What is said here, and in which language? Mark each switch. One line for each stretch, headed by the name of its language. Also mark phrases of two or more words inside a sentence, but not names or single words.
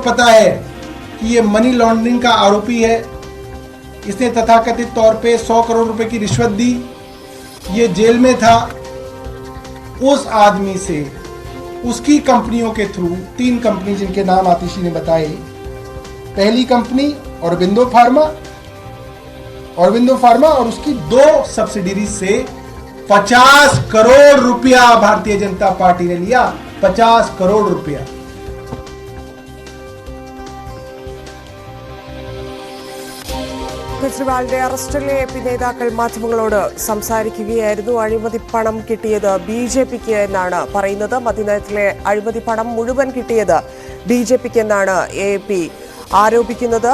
Hindi: पता है कि ये
English: money laundering
Hindi: का आरोपी है, इसने तथाकथित तौर पे 100 करोड़ रुपए की रिश्वत दी, ये जेल में था, उस आदमी से उसकी कंपनियों के थ्रू 3 कंपनी जिनके नाम आतिशी ने बताए, पहली कंपनी ऑरबिंदो फार्मा और उसकी 2 सब्सिडीज से 50 करोड़ रुपया भारतीय जनता पार्टी ने लिया। 50 करोड़ रुपया।
Malayalam: കെജ്രിവാളിന്റെ അറസ്റ്റിലെ പി നേതാക്കൾ മാധ്യമങ്ങളോട് സംസാരിക്കുകയായിരുന്നു. അഴിമതി പണം കിട്ടിയത് ബിജെപിക്ക് എന്നാണ് പറയുന്നത്. മദ്യനയത്തിലെ അഴിമതി പണം മുഴുവൻ കിട്ടിയത് ബിജെപിക്ക് എന്നാണ് AAP ആരോപിക്കുന്നത്.